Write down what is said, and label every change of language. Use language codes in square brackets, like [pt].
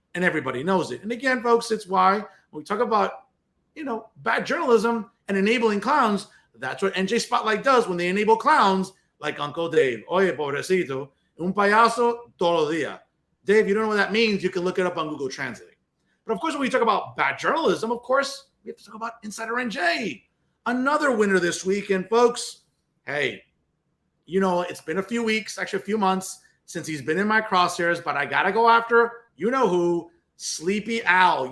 [en] And everybody knows it. And again, folks, it's why when we talk about, bad journalism and enabling clowns, that's what NJ Spotlight does when they enable clowns like Uncle Dave. [es] Oye, pobrecito, un payaso todo día. [en] Dave, you don't know what that means. You can look it up on Google Translate. But of course, when we talk about bad journalism, of course, we have to talk about Insider NJ. Another winner this week. And folks, hey, it's been a few weeks, actually a few months since he's been in my crosshairs, but I got to go after, who, Sleepy Al.